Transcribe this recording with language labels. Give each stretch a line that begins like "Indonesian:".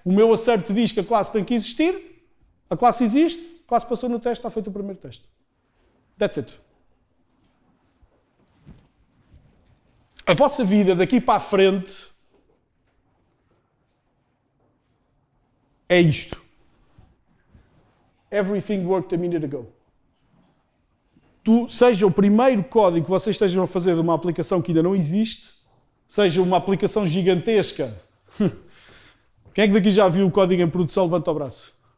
Portuguese: O meu acerto diz que a classe tem que existir. A classe existe, a classe passou no teste, está feito o primeiro teste.
English: That's it.
Portuguese: A vossa vida daqui para a frente é isto.
English: Everything worked a minute ago.
Portuguese: Seja o primeiro código que vocês estejam a fazer de uma aplicação que ainda não existe, seja uma aplicação gigantesca. Quem é que daqui já viu o código em produção? Levanta o braço.